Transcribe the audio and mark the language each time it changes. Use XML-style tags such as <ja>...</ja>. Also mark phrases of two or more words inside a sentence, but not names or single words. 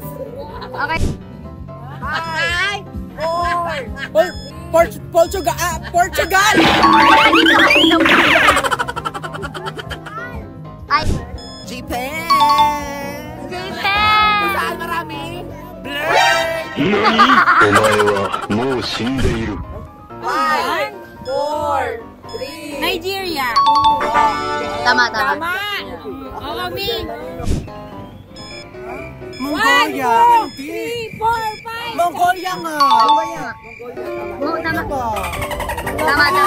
<tl>Okay. 5, 4, Portugal! Ay, Japan! Japan! Saan marami?</tl> <ja>何お前はもう死んでいる</ja> <tl>5, 4, 3, Nigeria. Tama. Oo, Ming. Mongolia. 3, 4, 5. Mongolia nga. Oo, tama. Ba? Tama.</tl>